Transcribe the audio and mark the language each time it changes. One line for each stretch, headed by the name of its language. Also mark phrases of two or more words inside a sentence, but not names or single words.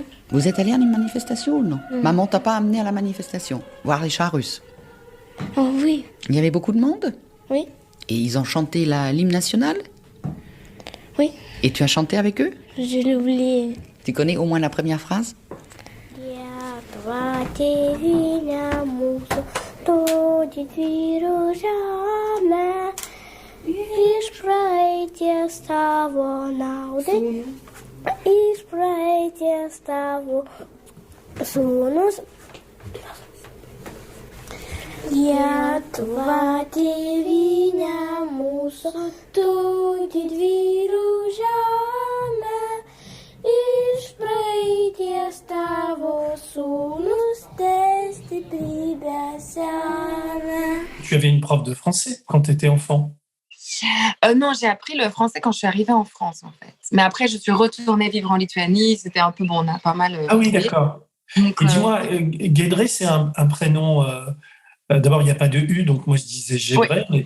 French: Vous êtes allé à une manifestation ou non? Maman t'a pas amené à la manifestation, voir les chars russes? Oh oui. Il y avait beaucoup de monde? Oui. Et ils ont chanté l'hymne national? Oui. Et tu as chanté avec eux? Je l'ai oublié. Tu connais au moins la première phrase?
Lithuanian: Iš praeities tavo sūnus, Lietuva tėvynė mūsų, tu didvyrių žemė. Iš praeities tavo sūnus, te stiprybę semia.
French: Tu avais une prof de français quand tu étais enfant? Non, j'ai appris le français quand je suis arrivée en France, en fait. Mais après, je suis retournée vivre en Lituanie. C'était un peu bon, on a pas mal. Ah oui, d'accord. Donc, et dis-moi, Guilledrée, c'est un prénom. D'abord, il n'y a pas de U, donc moi je disais Guilledrée, oui.